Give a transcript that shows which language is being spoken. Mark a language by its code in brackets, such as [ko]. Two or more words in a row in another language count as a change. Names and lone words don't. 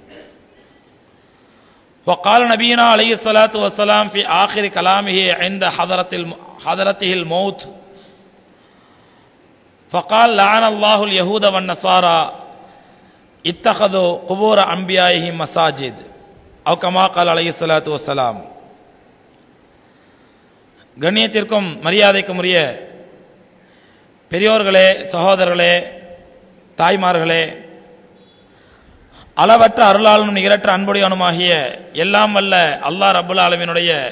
[ar] وقال نبينا عليه الصلاة والسلام في آخر كلامه عند حضرته الموت فقال لعن الله اليهود والنصارى اتخذوا قبور أنبيائهم مساجد أو كما قال عليه الصلاة والسلام. [ta] கண்ணியத்திற்கும் மரியாதைக்கும் உரிய பெரியோர்களே, சகோதரர்களே, தாய்மார்களே, அளவற்ற அருளாளனும் நிகரற்ற அன்புடையவனுமாகிய எல்லாம் வல்ல அல்லாஹ் [ar] رب العالمين